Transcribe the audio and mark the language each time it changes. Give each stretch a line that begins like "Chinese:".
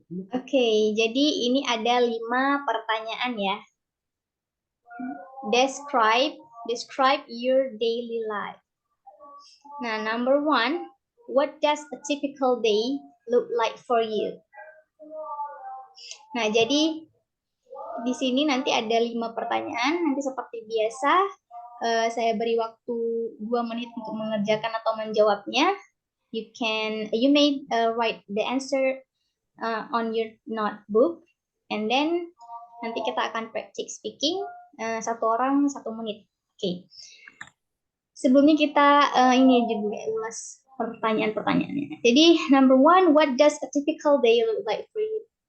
Indonesian: Okay, jadi ini ada 5 pertanyaan ya.
English: Describe your daily life. Nah, number 1, what does a typical day look like for you?
Indonesian: Nah, jadi di sini nanti ada 5 pertanyaan. Nanti seperti biasa, saya beri waktu 2 menit untuk mengerjakan atau menjawabnya.
English: You may write the answer on your notebook, and then
Indonesian: nanti kita akan practice speaking 1 orang 1 menit.
English: Oke.
Indonesian: Sebelumnya kita ini juga ulas pertanyaan-pertanyaannya.
English: Jadi number 1, what does a typical day look like for you?